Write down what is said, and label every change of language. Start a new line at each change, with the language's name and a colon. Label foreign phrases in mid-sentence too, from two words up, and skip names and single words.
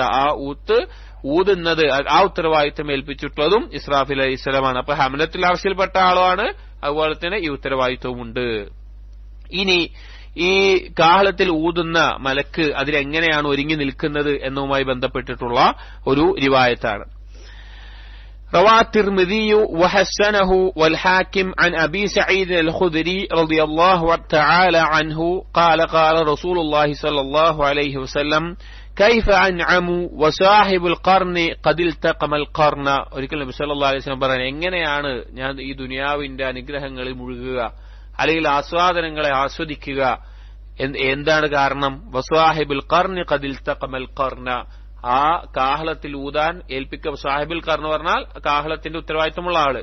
Malayalam: ആ ഊതുന്നത്, ആ ഉത്തരവാദിത്തം ഏൽപ്പിച്ചിട്ടുള്ളതും ഇസ്രാഫീൽ അലൈഹിസ്സലാമാണ്. അപ്പൊ ഹമലത്തുൽ അർശിൽപ്പെട്ട ആളാണ്. അതുപോലെ തന്നെ ഈ ഉത്തരവാദിത്വമുണ്ട്. ഇനി ഈ കാഹളത്തിൽ ഊതുന്ന മലക്ക് അതിലെങ്ങനെയാണ് ഒരുങ്ങി നിൽക്കുന്നത് എന്നതുമായി ബന്ധപ്പെട്ടിട്ടുള്ള ഒരു റിവായത്താണ്.
Arabic: روى الترمذي وحسنه والحاكم عن أبي سعيد الخدري رضي الله تعالى عنه قال قال رسول الله صلى الله عليه وسلم كيف أنعم وصاحب القرن قد التقم القرن.
Malayalam: ഒരിക്കൽ നബി
Arabic: صلى الله عليه وسلم
Malayalam: പറഞ്ഞു, എങ്ങനെയാണ് ഞാൻ ഈ ദുനിയാവിന്റെ അനുഗ്രഹങ്ങളിൽ മുഴുകുക, അല്ലെങ്കിൽ ആസ്വാദനങ്ങളെ ആസ്വദിക്കുക? എന്താണ് കാരണം?
Arabic: وصاحب القرن قد التقم القرن.
Malayalam: ആ കാഹളത്തിൽ ഊതാൻ
Arabic: صاحب القرن
Malayalam: പറഞ്ഞാൽ കാഹളത്തിന്റെ ഉത്തരവാദിത്തമുള്ള ആള്.